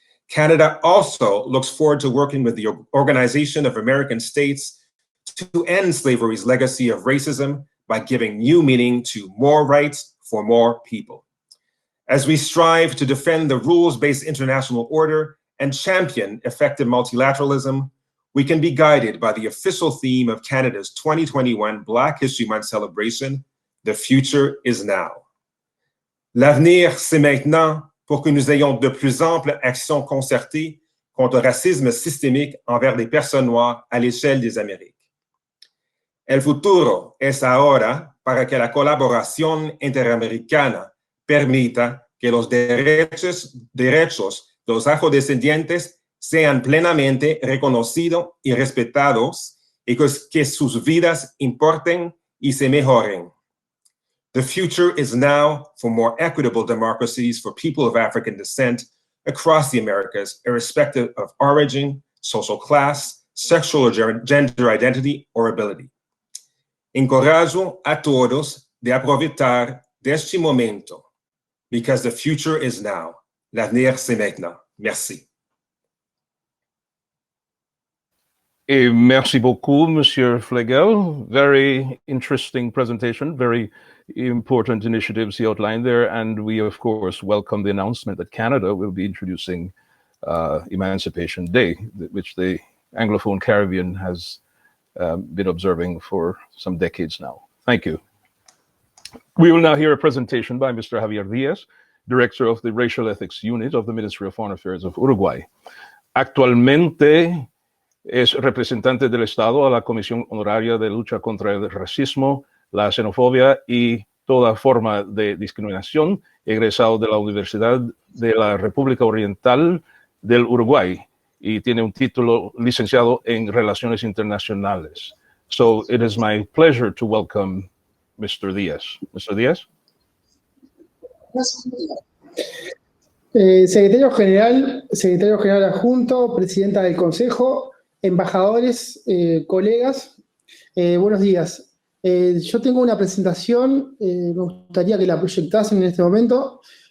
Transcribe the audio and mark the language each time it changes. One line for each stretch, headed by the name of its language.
English: Canada also looks forward to working with the Organization of American States to end slavery's legacy of racism by giving new meaning to more rights for more people. As we strive to defend the rules-based international order and champion effective multilateralism, we can be guided by the official theme of Canada's 2021 Black History Month celebration, The future is now.
French: L'avenir, c'est maintenant pour que nous ayons de plus amples actions concertées contre le racisme systémique envers les personnes noires à l'échelle des Amériques.
Spanish: El futuro es ahora para que la colaboración interamericana permita que los derechos de los afrodescendientes sean plenamente reconocidos y respetados y que sus vidas importen y se mejoren.
English: The future is now for more equitable democracies for people of African descent across the Americas, irrespective of origin, social class, sexual or gender identity, or ability.
Portuguese: Encorajo a todos de aprovechar de este momento,
English: because the future is now.
French: L'avenir, c'est maintenant. Merci. Et merci beaucoup, Monsieur Flegel.
English: Very interesting presentation, very important initiatives he outlined there. And we, of course, welcome the announcement that Canada will be introducing Emancipation Day, which the Anglophone Caribbean has been observing for some decades now. Thank you. We will now hear a presentation by Mr. Javier Díaz, Director of the Racial Ethics Unit of the Ministry of Foreign Affairs of Uruguay.
Spanish: Actualmente es representante del Estado a la Comisión Honoraria de Lucha contra el Racismo, la Xenofobia y toda forma de discriminación, egresado de la Universidad de la República Oriental del Uruguay, y tiene un título licenciado en Relaciones Internacionales.
English: So it is my pleasure to welcome Mr. Díaz. Mr. Díaz?
Spanish: Secretario General Adjunto, Presidenta del Consejo, embajadores, colegas, buenos días. Yo tengo una presentación, me gustaría que la proyectasen en este momento.